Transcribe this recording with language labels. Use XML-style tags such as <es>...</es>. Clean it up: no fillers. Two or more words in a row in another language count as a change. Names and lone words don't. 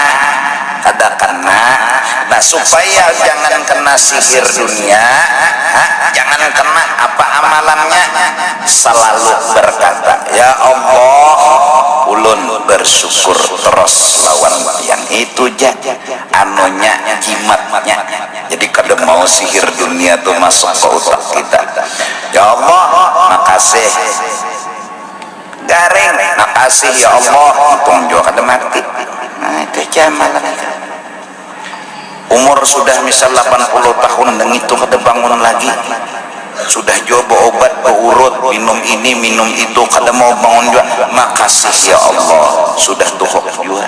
<id>Nah supaya jangan kena sihir dunia, jangan kena apa amalannya, selalu berkata ya Allah,</id> <bjn>ulun bersyukur terus lawan</bjn> <id>yang itu ja anunya jimatnya.</id> <bjn>Jadi kada mau sihir dunia tuh masuk ke otak kita. Ya Allah makasih garing, makasih ya Allah untung juga kada mati.</bjn> <id>Nah itu jamalan.</id> <bjn>Umur sudah misal 80 tahun dan itu kada bangun lagi, sudah coba obat berurut, minum ini minum itu kada mau bangun juga, makasih ya Allah sudah tuhok juga.</bjn>